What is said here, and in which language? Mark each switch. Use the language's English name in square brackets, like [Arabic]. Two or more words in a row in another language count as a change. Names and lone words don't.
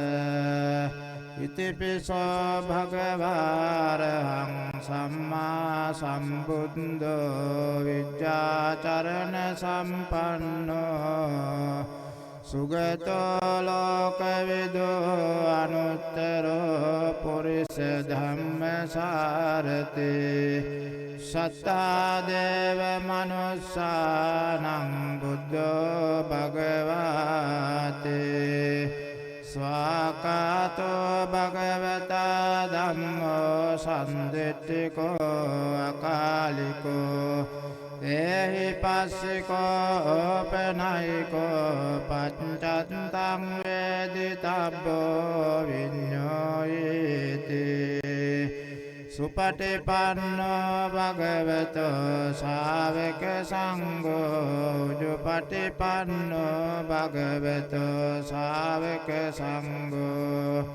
[Pali] ඉතිපිසෝ භගවාරහං සම්මා සම්බුද්ධෝ විජ්ජාචරණ සම්පන්නෝ සුගතෝ ලෝකවිදෝ අනුත්තරෝ පුරිස ධම්මසාරති සත්තා දේව මනුස්සානං බුද්ධෝ භගවාති ස්වාකාතෝ භගවතා ධම්මෝ සම්දිට්ඨිකෝ අකාලිකෝ එහි පස්සිකෝ පනයිකෝ පච්චත්තං වේදිතබ්බෝ විඤ්ඤෝයිති සුපටිපන්නෝ භගවතෝ ශාවක සංඝෝ උජුපටිපන්නෝ භගවතෝ ශාවක සංඝෝ